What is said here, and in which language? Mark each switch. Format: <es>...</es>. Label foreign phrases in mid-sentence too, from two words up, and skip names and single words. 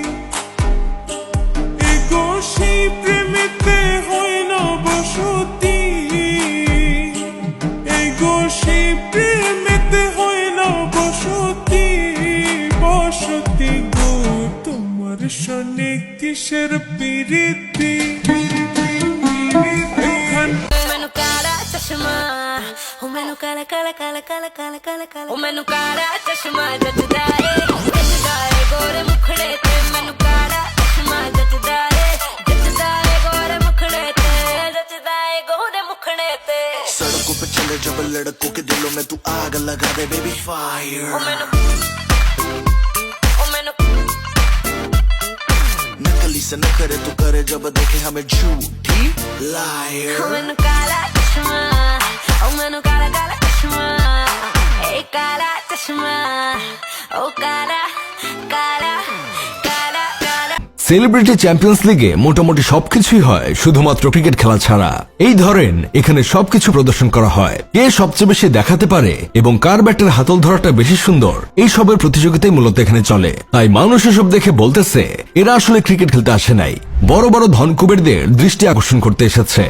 <bn>এগো সেই প্রেমেতে হয় না বসতি, এগো সেই প্রেমেতে হয় না বসতি। বসতি গো তোমার সনে কিসের প্রীতি।</bn> <pa>ਮੈਨੂੰ ਕਾਲਾ ਚਸ਼ਮਾ ਓ ਮੈਨੂੰ ਕਾਲਾ ਕਾਲਾ ਕਾਲਾ ਕਾਲਾ ਕਾਲਾ ਕਾਲਾ ਕਾਲਾ ਓ ਮੈਨੂੰ ਕਾਲਾ ਚਸ਼ਮਾ ਜਚਦਾ ਏ ਗੋਰੇ ਮੁਖੜੇ ਤੇ ਮੈਨੂੰ ਕਾਲਾ ਚਸ਼ਮਾ ਜਚਦਾ ਏ ਗੋਰੇ ਮੁਖੜੇ ਤੇ ਜਚਦਾ ਏ ਗੋਰੇ ਮੁਖੜੇ ਤੇ।</pa> <hi>सड़कों पे चले जब लड़कों के दिलों में तू आग लगा दे</hi> <en>baby fire.</en> <hi>नकली से न करे तू करे जब देखे हमें झूठी लायर।</hi> <pa>ਮੈਨੂੰ ਕਾਲਾ ਚਸ਼ਮਾ ਓ ਮੈਨੂੰ ਕਾਲਾ ਕਾਲਾ ਚਸ਼ਮਾ ਏ ਕਾਲਾ ਚਸ਼ਮਾ ਓ ਕਾਲਾ ਕਾਲਾ ਕਾਲਾ ਕਾਲਾ।</pa> <bn>সেলিব্রিটি চ্যাম্পিয়ন্স লিগে মোটামুটি সবকিছুই হয়, শুধুমাত্র ক্রিকেট খেলা ছাড়া। এই ধরেন এখানে সবকিছু প্রদর্শন করা হয়, কে সবচেয়ে বেশি দেখাতে পারে এবং কার ব্যাটের হাতল ধরাটা বেশি সুন্দর, এই সবের প্রতিযোগিতাই মূলত এখানে চলে। তাই মানুষ এসব দেখে বলতেছে এরা আসলে ক্রিকেট খেলতে আসে নাই, বড় বড় ধনকুবেরদের দৃষ্টি আকর্ষণ করতে এসেছে।</bn>